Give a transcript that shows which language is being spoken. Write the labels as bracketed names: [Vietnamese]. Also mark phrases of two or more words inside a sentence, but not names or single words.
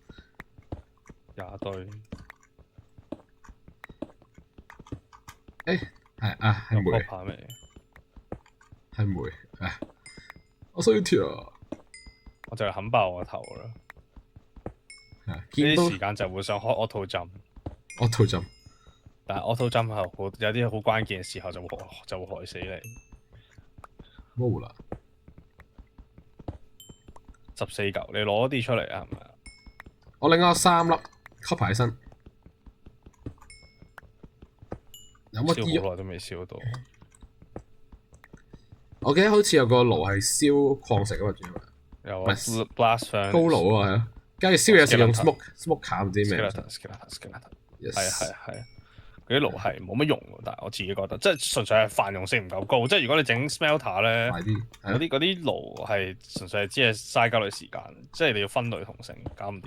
[Cantonese] 廿對。係啊，係煤。係煤。唉，我需要鐵啊！我就係冚爆我個頭啦。呢啲時間就會想開 [English] auto jump。 [Cantonese] auto jump。但係 [English] auto jump [Cantonese] 係有啲好關鍵嘅時候就會害死你。冇啦。 14嚿，你攞啲出嚟啊？係咪啊？我拎咗3粒 copper 喺身。有乜燒好耐都未燒到。我記得好似有個爐係燒礦石㗎嘛，仲有啊 [English] blast furnace [Cantonese] 高爐啊，係啊，跟住燒嘢時用 smoke 唔知咩。係。嗰啲爐係冇乜用喎，但係我自己覺得，即係純粹係繁榮性唔夠高。即係如果你整 smelter 咧，嗰啲爐係純粹係只係嘥交你時間，即係你要分類同性，搞唔掂。